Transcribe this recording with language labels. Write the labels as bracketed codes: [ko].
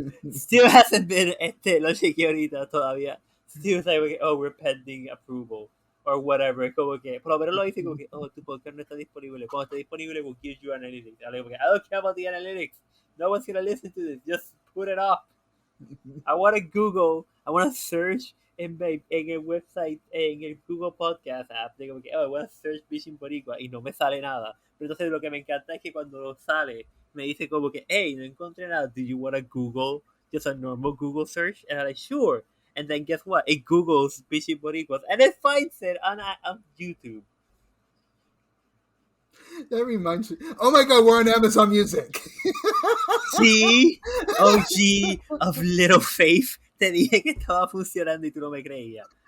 [en] still hasn't been [es] lo chequeé ahorita todavía. [en] Still it's like, oh, we're pending approval or whatever. [es] Como que, por lo menos lo dice como que, oh, tu podcast no está disponible. Cuando esté disponible, [en] we'll give you analytics. I don't care about the analytics. No one's gonna listen to this. Just put it off. I want to Google, I want to search [es] en el website, en el Google Podcast app, digo que, [en] oh, I want to search Bichin Boricuas [es] y no me sale nada. Pero entonces lo que me encanta es que cuando sale, me dice como que, [en] hey, [es] no encontré nada, [en] do you want to Google, just a normal Google search? And I'm like, sure. And then guess what? It Googles Bichin Boricuas and it finds it on YouTube. That reminds me. Oh my god, we're on Amazon Music. Sí, OG of Little Faith. [es] Te dije que estaba funcionando y tú no me creías.